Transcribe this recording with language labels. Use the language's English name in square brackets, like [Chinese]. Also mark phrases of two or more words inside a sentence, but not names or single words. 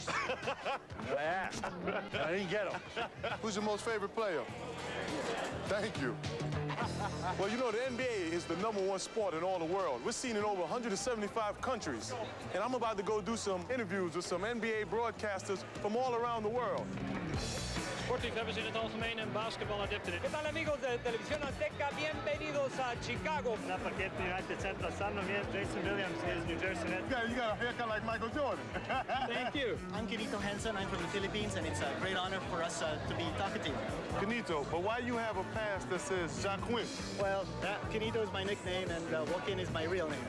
[English] I asked. I didn't get them. Who's your most favorite player? Thank you. Well, you know, the NBA is the #1 sport in all the world. We're seen in over 175 countries. And I'm about to go do some interviews with some NBA broadcasters from all around the world. [Dutch] Sportliefhebbers in het algemeen en basketbaladepten. [Spanish] ¿Qué tal, amigos de Televisión Azteca? Bienvenidos a Chicago. [English] Not forget the United Center. Son of Jason Williams is New Jersey Nets. You got a haircut like Michael Jordan. Thank you. I'm Kenito Henson. I'm from the Philippines, and it's a great honor for us to be talking to you. Kenito, but why you have a pass that says Jacquin? Well, Kenito is my nickname, and Joaquin is my real name.